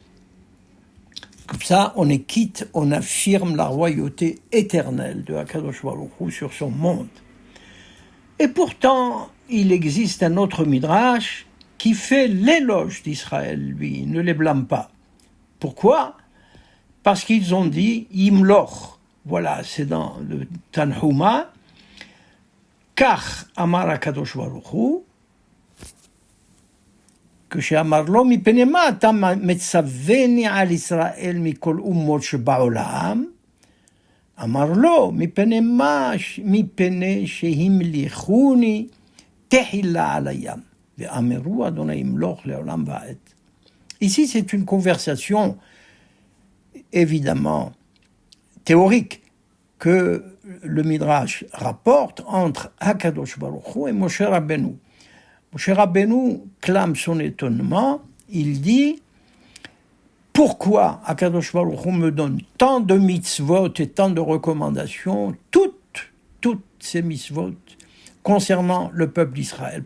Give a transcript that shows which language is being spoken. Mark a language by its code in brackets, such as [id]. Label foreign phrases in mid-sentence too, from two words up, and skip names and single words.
[fr] Comme ça, on est quitte, on affirme la royauté éternelle de [he] הקדוש ברוך הוא [fr] sur son monde. Et pourtant, il existe un autre midrash qui fait l'éloge d'Israël, lui, il ne les blâme pas. Pourquoi ? Parce qu'ils ont dit Imloch. Voilà, c'est dans le Tanhuma. [he] כך אמר הקדוש ברוך הוא, כשאמר לו, מפני מה אתה מצווני על ישראל מכל אומות שבעולם? אמר לו, מפני שהמליכוני תחילה על הים. ואמרו אדוני ימלוך לעולם ועד. [fr] Ici, c'est une conversation évidemment théorique que le Midrash rapporte entre [he] הקדוש ברוך הוא [fr] et Moshe Rabbeinu. Moshe Rabbeinu clame son étonnement, il dit « Pourquoi [he] הקדוש ברוך הוא [fr] me donne tant de mitzvot et tant de recommandations, toutes ces mitzvot concernant le peuple d'Israël?